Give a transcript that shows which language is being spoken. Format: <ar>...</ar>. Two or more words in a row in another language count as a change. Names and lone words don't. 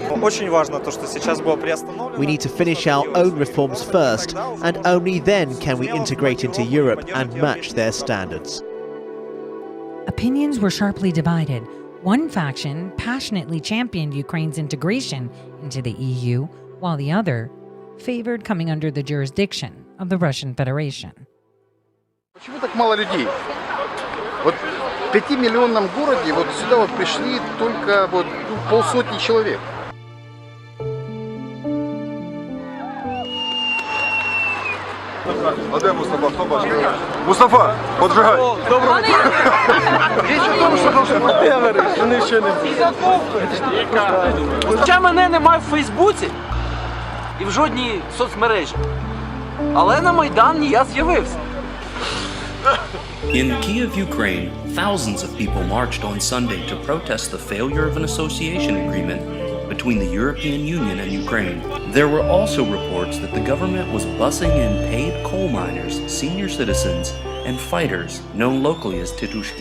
<en>We need to finish our own reforms first, and only then can we integrate into Europe and match their standards. Opinions were sharply divided. One faction passionately championed Ukraine's integration into the EU, while the other favored coming under the jurisdiction of the Russian Federation.</en> <ru>Почему так мало людей? Вот в 5-миллионном городе вот сюда вот пришли только вот полсотни человек. Где Мустафа? Кто бачит? Мустафа, поджигай.</ru> <uk>Доброго дня. Річ у тому, що я говорю, вони ще не. Хоча мене немає в Фейсбуці і в жодній соцмережі. Але на Майдані я з'явився.</uk> <en>In Kyiv, Ukraine, thousands of people marched on Sunday to protest the failure of an association agreement between the European Union and Ukraine. There were also reports that the government was busing in paid coal miners, senior citizens, and fighters known locally as Titushki.</en>